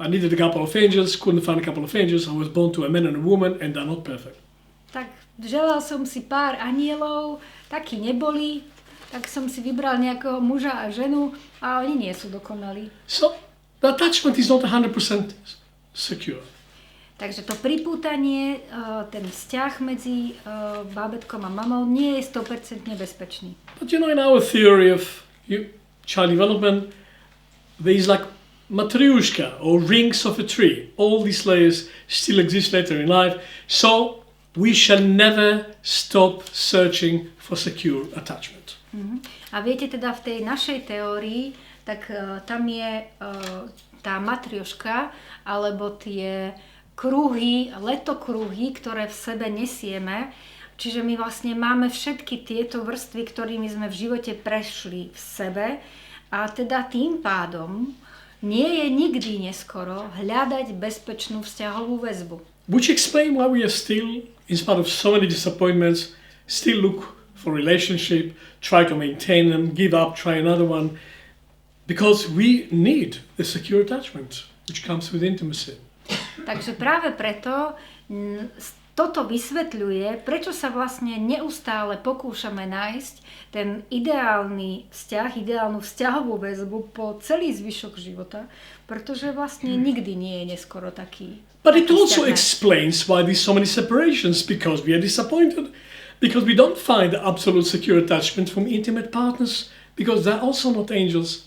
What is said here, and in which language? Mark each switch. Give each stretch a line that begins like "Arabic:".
English: I needed a couple of angels, couldn't find a couple of angels, I was born to a man and a woman and they're not perfect.
Slovak: Tak želal som si pár anielov, takí neboli, tak som si vybral nejakého muža a ženu a oni nie sú dokonalí.
English: So, the attachment is not 100% secure.
Slovak: Takže to pripútanie, ten vzťah medzi bábätkom a mamou nie je 100% bezpečný.
English: But in our theory of child development, there is like matryoshka or rings of a tree. All these layers still exist later in life. So we shall never stop searching for secure attachment.
Slovak: A viete teda v tej našej teórii, tak tam je tá matrioška, alebo tie kruhy, letokruhy, ktoré v sebe nesieme. Čiže my vlastne máme všetky tieto vrstvy, ktorými sme v živote prešli v sebe. A teda tým pádom nie je nikdy neskoro hľadať bezpečnú vzťahovú väzbu.
English: Which explain why we are still, in spite of so many disappointments, still look for relationship, try to maintain them, give up, try another one. Because we need a secure attachment, which comes with intimacy.
Slovak: Takže práve preto toto vysvetľuje, prečo sa vlastne neustále pokúšame nájsť ten ideálny vzťah, ideálnu vzťahovú väzbu po celý zvyšok života, pretože vlastne nikdy nie je neskoro taký.
English: But it also explains why there's so many separations, because we are disappointed, because we don't find the absolute secure attachment from intimate partners, because they're also not angels.